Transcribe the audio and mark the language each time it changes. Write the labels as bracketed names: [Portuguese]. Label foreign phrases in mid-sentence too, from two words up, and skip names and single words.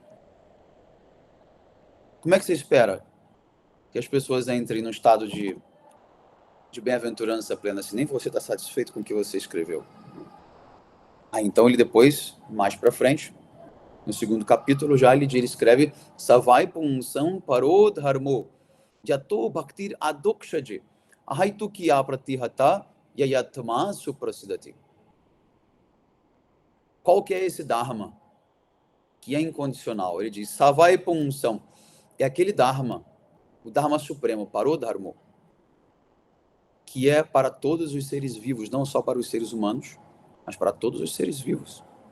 [Portuguese] Como é que você espera que as pessoas entrem no estado de bem-aventurança plena se nem você está satisfeito com o que você escreveu? Aí então ele depois, mais para frente, no segundo capítulo, já ele escreve [Sanskrit] स वै पुंसां परो धर्मो यतो भक्तिर् अधोक्षजे अहैतुक्य् अप्रतिहता ययात्मा सुप्रसीदति. [Portuguese] Qual que é esse Dharma que é incondicional? Ele diz [Sanskrit] स वै पुंसां, [Portuguese] é aquele Dharma, o Dharma Supremo, Parodharmo, que é para todos os seres vivos, não só para os seres humanos, mas para todos os seres vivos.